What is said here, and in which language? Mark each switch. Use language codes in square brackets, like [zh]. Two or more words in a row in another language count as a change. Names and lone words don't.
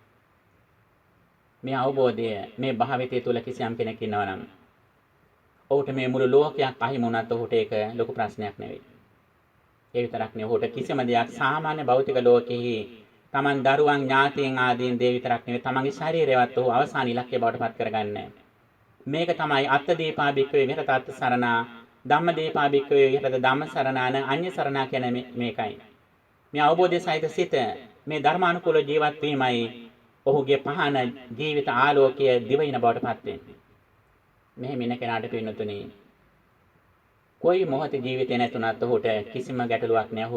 [si] මේ අවබෝධය මේ භාවිතය තුල කිසියම් කෙනෙක් ඉන්නවා නම් ඔහුට මේ මුළු ලෝකයක් අහිමි වුණත් ඔහුට ඒක ලොකු ප්‍රශ්නයක් නෙවෙයි. ඒ විතරක් නෙවෙයි, ඔහුට කිසිම දෙයක් සාමාන්‍ය භෞතික ලෝකෙහි Taman දරුවන් ඥාතීන් ආදීන් දේ විතරක් නෙවෙයි, තමන්ගේ ශරීරයවත් ඔහු අවසාන ඉලක්කය බවට පත් කරගන්නේ. මේක තමයි [pi] අත්ථ දීපා භික්ඛවේ විහෙරත අත්ථ සරණා, ධම්ම දීපා භික්ඛවේ විහෙරත ධම්ම සරණාන අඤ්ඤ සරණා [si] කියන මේකයි. මේ අවබෝධය සහිත සිත මේ ධර්මානුකූල ජීවත් වීමයි ඔහුගේ පහන ජීවිත ආලෝකය දිවින බවට පත් වෙන්නේ. මෙහෙම ඉන්න කෙනාට පින්නතුනි කොයි මොහොතේ ජීවිතේ නැතුණත් ඔහුට කිසිම ගැටලුවක් නැහැ.